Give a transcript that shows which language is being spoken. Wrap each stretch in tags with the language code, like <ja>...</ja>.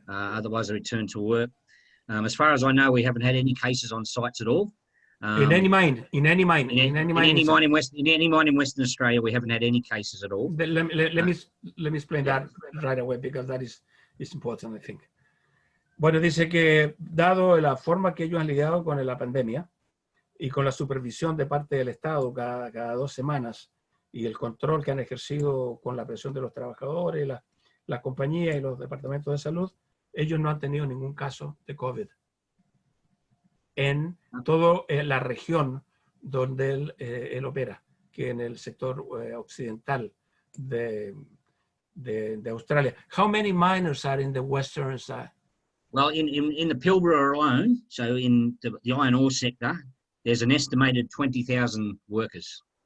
<en>Otherwise, they return to work. As far as I know, we haven't had any cases on sites at all. In any mine in Western Australia, we haven't had any cases at all. Let me explain that right away, because that is important, I think.</en> <es>Bueno, dice que dado la forma que ellos han lidiado con la pandemia y con la supervisión de parte del Estado cada 2 semanas y el control que han ejercido con la presión de los trabajadores, la compañía y los departamentos de salud, ellos no han tenido ningún caso de COVID en toda la región donde él opera, que en el sector occidental de Australia.</es> <en>How many miners are in the western side? Well, in the Pilbara alone, so in the iron ore sector, there's an estimated 20,000 workers.</en>